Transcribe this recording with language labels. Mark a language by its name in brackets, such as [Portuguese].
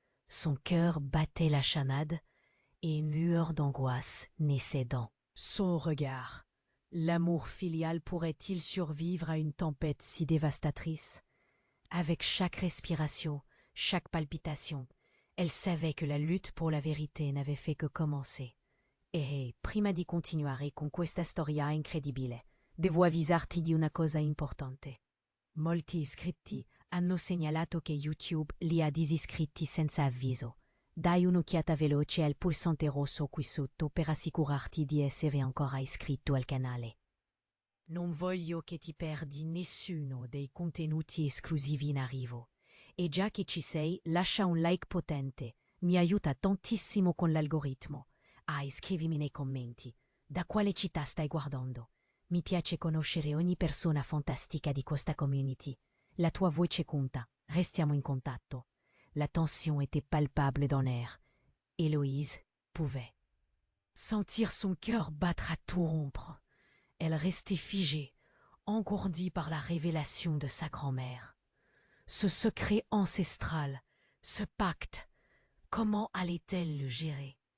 [French] Son cœur battait la chamade et une lueur d'angoisse naissait dans son regard. L'amour filial pourrait-il survivre à une tempête si dévastatrice? Avec chaque respiration, chaque palpitation, elle savait que la lutte pour la vérité n'avait fait que commencer. [Italian] E prima di continuare con questa storia incredibile, devo avvisarti di una cosa importante. Molti iscritti hanno segnalato che YouTube li ha disiscritti senza avviso. Dai un'occhiata veloce al pulsante rosso qui sotto per assicurarti di essere ancora iscritto al canale. Non voglio che ti perdi nessuno dei contenuti esclusivi in arrivo. E già che ci sei, lascia un like potente, mi aiuta tantissimo con l'algoritmo. Iscrivimi nei commenti. Da quale città stai guardando? Mi piace conoscere ogni persona fantastica di questa community. La tua voce conta. Restiamo in contatto. [French] La tension était palpable dans l'air. Héloïse pouvait sentir son cœur battre à tout rompre. Elle restait figée, engourdie par la révélation de sa grand-mère. Ce secret ancestral, ce pacte, comment allait-elle le gérer?